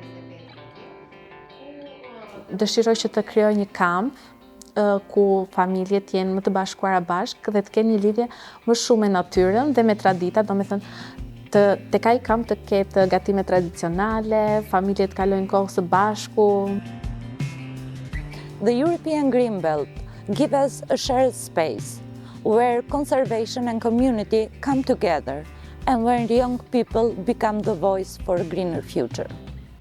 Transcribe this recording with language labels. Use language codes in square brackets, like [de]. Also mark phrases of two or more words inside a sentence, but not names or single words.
[sq] Dëshiroj që të krijoj një kamp ku familjet jenë më të bashkuara bashkë dhe të kenë një lidhje më shumë me natyrën dhe me tradita, domethënë tek ai kamp të ketë gatime tradicionale, familjet kalojnë kohë së bashku. [en] The European Green Belt gives us a shared space where conservation and community come together and where young people become the voice for a greener future.